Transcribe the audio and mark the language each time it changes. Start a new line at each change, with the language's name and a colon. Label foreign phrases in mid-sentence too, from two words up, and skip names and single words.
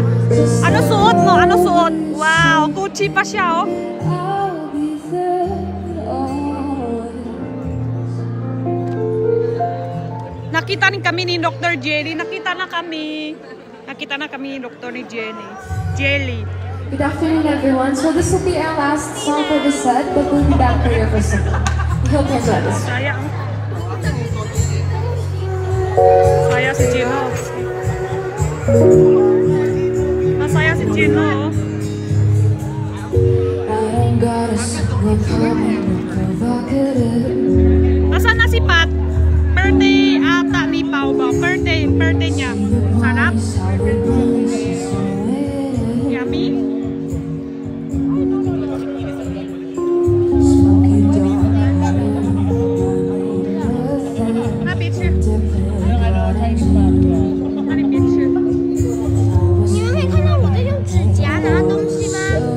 Filipino: Ano suot mo? Ano suot? Wow, Gucci pa siya oh. Nakita rin kami ni Dr. Jelly. Nakita na kami. Nakita na kami yung doktor ni Jenny. Jelly.
English: Good afternoon, everyone. So this will be our last song for the set, but we'll be back later for some. We hope you enjoy this.
Filipino: Sayang. Saya si Gino. Masaya si Gino. Nasaan na si Pat? Birthday ata ni Pao ba? Birthday niya. Sarap. Yummy. Na picture. Na picture.
Chinese: 你们可以看到我在用指甲拿东西吗？